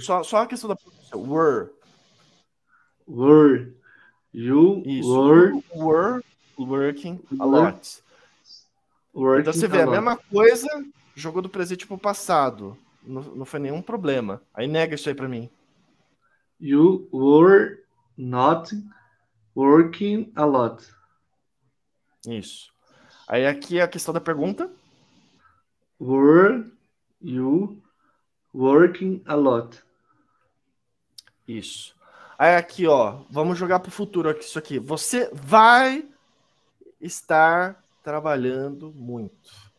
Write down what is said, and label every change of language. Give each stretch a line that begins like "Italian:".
Portuguese: Só a questão da pronúncia.
English: Were. Were. You
Portuguese: Isso.
English: were. You were working a lot. Working
Portuguese: então você vê a mesma coisa, jogou do presente pro passado. Não foi nenhum problema. Aí nega isso aí pra mim.
English: You were not working a lot.
Portuguese: Isso. Aí aqui é a questão da pergunta.
English: Were you working a lot?
Portuguese: Isso. Aí aqui, ó, vamos jogar pro futuro aqui, isso aqui. Você vai estar trabalhando muito.